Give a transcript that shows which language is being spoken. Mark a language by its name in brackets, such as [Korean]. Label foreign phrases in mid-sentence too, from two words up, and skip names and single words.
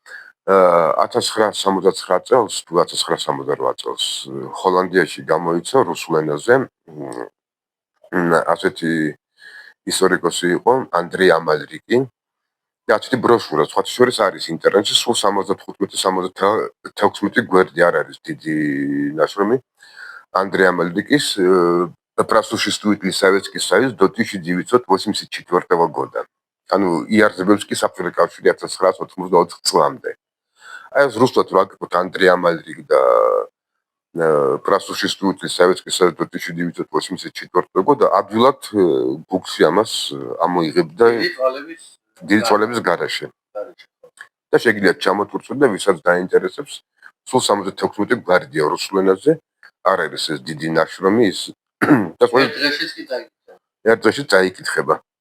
[Georgian] 1969 წელს თუ 1968 წელს ჰოლანდიაში გამოიცა რუსულ ენაზე ასეთი ისტორიკოსი იყო ანდრეი ამალრიკი და ასეთი ბროშურა სხვა შორის არის ინტერნეტში სულ 75-76 გვერდი არ არის დიდი ნაშრომი андрея Амальрикис [Russian] просуществует ли Советский Союз до 1984 года. [Georgian] ანუ იარსებებს კი საბჭოთა კავშირი 1984 წლამდე. აი ეს რუსულად რა გიყოთ андрея Амальрик და [Russian] просуществует ли Советский Союз до 1984 года [Georgian] ადვილად გუგლში ამას ამოიღებდა დიდი წვალების გარეშე. და შეგიძლიათ ჩამოთვრწოთ და ვისაც დაინტერესებს სულ 76 გვერდია რუსულ ენაზე. არ არის ეს დიდი ნაშრომი ის და ყველა დღეში წაიკითხება.